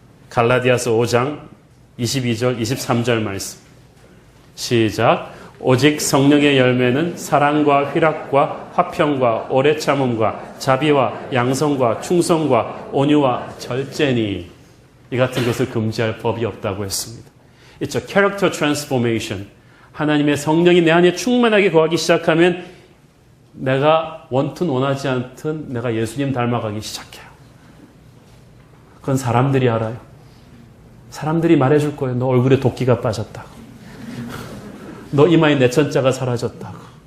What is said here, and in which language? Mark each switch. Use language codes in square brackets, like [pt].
[ko] 갈라디아서 5장 22절 23절 말씀 시작. 오직 성령의 열매는 사랑과 희락과 화평과 오래 참음과 자비와 양성과 충성과 온유와 절제니 이 같은 것을 금지할 법이 없다고 했습니다. [en] It's a character transformation. [ko] 하나님의 성령이 내 안에 충만하게 거하기 시작하면 내가 원튼 원하지 않든 내가 예수님 닮아가기 시작해요. 그건 사람들이 알아요. 사람들이 말해줄 거예요. 너 얼굴에 도끼가 빠졌다고. 너 이마에 내천자가 사라졌다고.